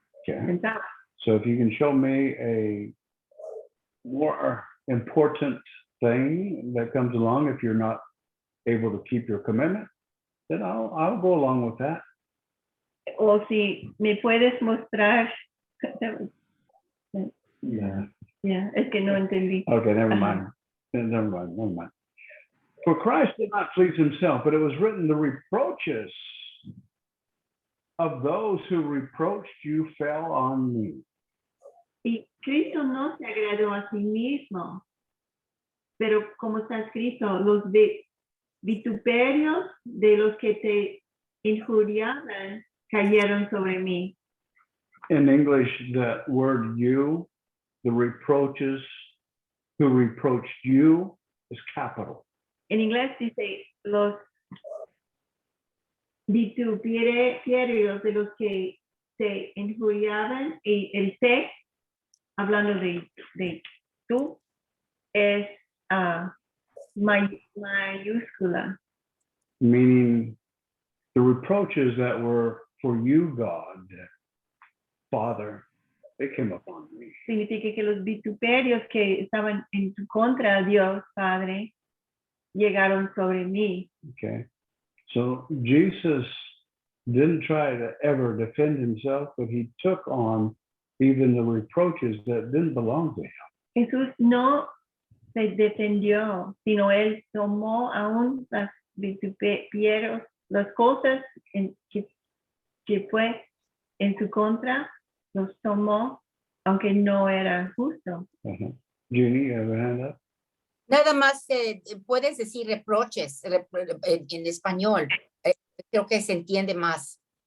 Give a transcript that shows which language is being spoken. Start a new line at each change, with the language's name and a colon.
English: Okay.
Spanish: pensaba.
English: So if you can show me a more important thing that comes along, if you're not able to keep your commitment, then I'll go along with that.
Spanish: O si me puedes mostrar,
English: Yeah.
Spanish: ya, es que no entendí.
English: Okay, never Uh-huh. mind. Never mind. For Christ did not please himself, but it was written, the reproaches of those who reproached you fell on me.
Spanish: Y Cristo no se agradó a sí mismo, pero como está escrito, los vituperios de los que te injuriaban cayeron sobre mí.
English: In English, the word you, the reproaches who reproached you is capital.
Spanish: En inglés dice los vituperios de los que te injuriaban, y el te, hablando de tú, es mayúscula.
English: Meaning the reproaches that were for you, God, Father, they came upon me.
Spanish: Significa que los vituperios que estaban en tu contra, Dios Padre, llegaron sobre mí.
English: Okay. So Jesus didn't try to ever defend himself, but he took on even the reproaches that didn't belong to him.
Spanish: Jesús no se defendió, sino él tomó aún las vituperios, las cosas que fue en su contra, los tomó, aunque no era justo.
English: Uh-huh. Jeannie, you have a hand up?
Spanish: Nada más puedes decir reproches en español. Creo que se entiende más.